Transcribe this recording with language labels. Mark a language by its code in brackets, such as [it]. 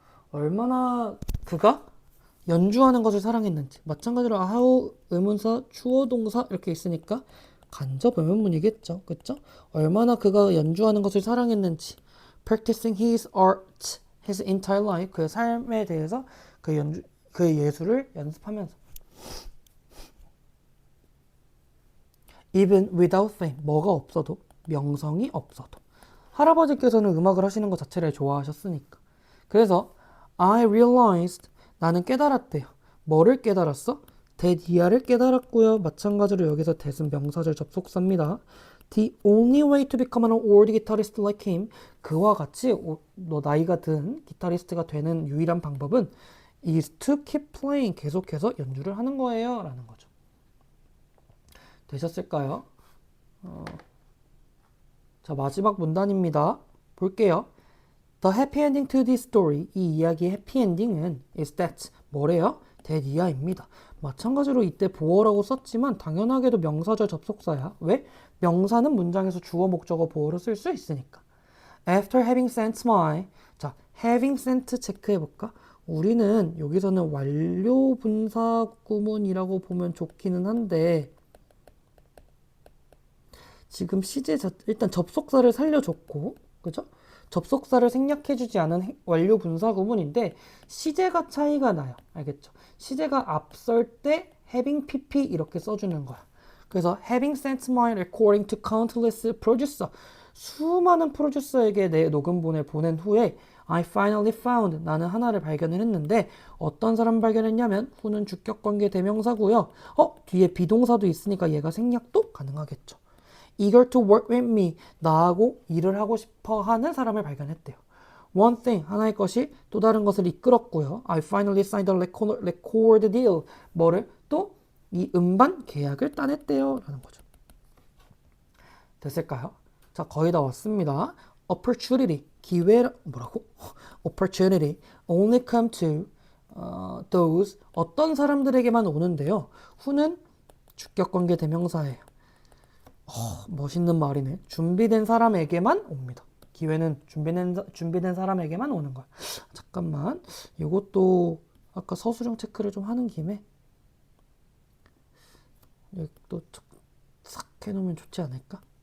[ko] 얼마나 그가 연주하는 것을 사랑했는지. 마찬가지로 how 의문사, 주어 동사 이렇게 있으니까 간접 의문문이겠죠. 그쵸? 얼마나 그가 연주하는 것을 사랑했는지. [en] practicing his art his entire life. [ko] 그의 삶에 대해서 그의 예술을 연습하면서. [en] Even without fame. [ko] 뭐가 없어도, 명성이 없어도. 할아버지께서는 음악을 하시는 것 자체를 좋아하셨으니까. [en] 그래서 I realized. [ko] 나는 깨달았대요. 뭐를 깨달았어? that 이하를 깨달았고요. 마찬가지로 여기서 that은 명사절 접속사입니다. [en] The only way to become an old guitarist like him. [ko] 그와 같이 너 나이가 든 기타리스트가 되는 유일한 방법은 [en] is to keep playing. [ko] 계속해서 연주를 하는 거예요. 라는 거죠. 되셨을까요? 자, 마지막 문단입니다. 볼게요. [en] The happy ending to this story. [ko] 이 이야기의 해피엔딩은 is that. 뭐래요? that 이하입니다. 마찬가지로 이때 보어라고 썼지만 당연하게도 명사절 접속사야. 왜? 명사는 문장에서 주어 목적어 보어로 쓸 수 있으니까. [en] After having sent my. [ko] 자, having sent 체크해볼까? 우리는 여기서는 완료 분사 구문이라고 보면 좋기는 한데 지금 일단 접속사를 살려줬고, 그죠? 접속사를 생략해주지 않은 완료 분사 구문인데 시제가 차이가 나요. 알겠죠? 시제가 앞설 때 having pp 이렇게 써주는 거야. [en] 그래서 having sent my recording to countless producer. [ko] 수많은 프로듀서에게 내 녹음본을 보낸 후에 [en] I finally found. [ko] 나는 하나를 발견을 했는데 어떤 사람 발견했냐면 후는 주격관계 대명사고요. 뒤에 비동사도 있으니까 얘가 생략도 가능하겠죠. [en] eager to work with me. [ko] 나하고 일을 하고 싶어 하는 사람을 발견했대요. [en] One thing. [ko] 하나의 것이 또 다른 것을 이끌었고요. [en] I finally signed a record deal. [ko] 뭐를? 또 이 음반 계약을 따냈대요. 라는 거죠. 됐을까요? 자, 거의 다 왔습니다. opportunity. 기회, 뭐라고? [en] opportunity only come to those. [ko] 어떤 사람들에게만 오는데요. who는 주격관계 대명사예요. 멋있는 말이네. 준비된 사람에게만 옵니다. 기회는 준비된 사람에게만 오는 거야. 잠깐만. 이것도 아까 서술형 체크를 좀 하는 김에 여기 또 싹 해놓으면 좋지 않을까?